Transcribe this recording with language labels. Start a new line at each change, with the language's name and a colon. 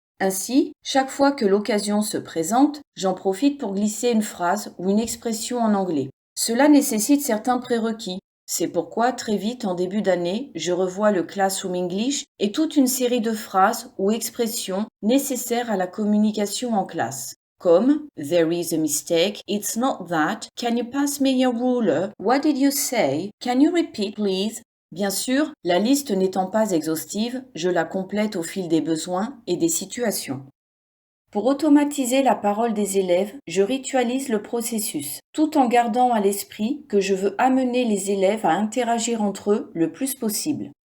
French: Ainsi, chaque fois que l'occasion se présente, j'en profite pour glisser une phrase ou une expression en anglais. Cela nécessite certains prérequis. C'est pourquoi, très vite, en début d'année, je revois le Classroom English et toute une série de phrases ou expressions nécessaires à la communication en classe. Comme «
English: There is a mistake, it's not that, can you pass me your ruler, what did you say, can you repeat please ?»
French: Bien sûr, la liste n'étant pas exhaustive, je la complète au fil des besoins et des situations. Pour automatiser la parole des élèves, je ritualise le processus, tout en gardant à l'esprit que je veux amener les élèves à interagir entre eux le plus possible.